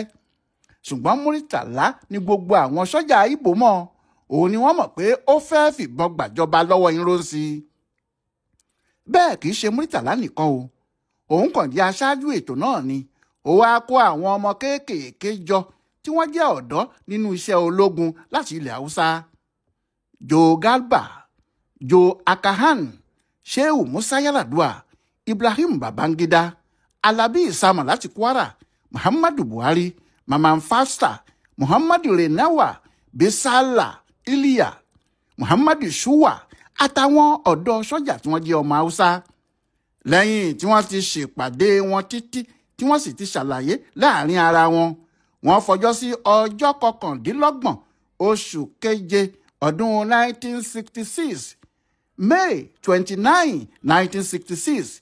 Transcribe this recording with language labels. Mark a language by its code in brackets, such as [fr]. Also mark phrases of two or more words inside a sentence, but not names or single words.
[yo] ṣùgbọ́n Muritala ni gbogbo àwọn sójà Ìgbò mọ̀, òun ni wọ́n mọ̀ pé ó fẹ́ fìbọn gbàjọba lọ́wọ́ Nurhozi. bẹ́ẹ̀ kì í ṣe Muritala nìkan o, òun kàn jẹ́ aṣáájú ètò náà ni. ó wáá kó àwọn ọmọ kéékèèké jọ tí wọ́n jẹ́ ọ̀dọ́ nínú iṣẹ́ ológun láti ilẹ̀ haúsá. Joe Garba, Joe Akahan, Shehu Musa Yar'Adua, Ibrahim Babangida, Alabi Isama láti Kwara, Muhammadu Buhari, Mamman Fasta, Muhammadu Renawa, Bisala Iliya, Muhammadu Shuwa àtàwọn ọ̀dọ́ sójà tí wọ́n jẹ́ ọmọ haúsá. lẹ́yìn tí wọ́n ti ṣèpàdé wọn títí tí wọ́n sì ti ṣàlàyé láàrin ara wọn, wọ́n fọjọ́ sí ọjọ́ 29 oṣù keje ọdún 1966, May 29, 1966.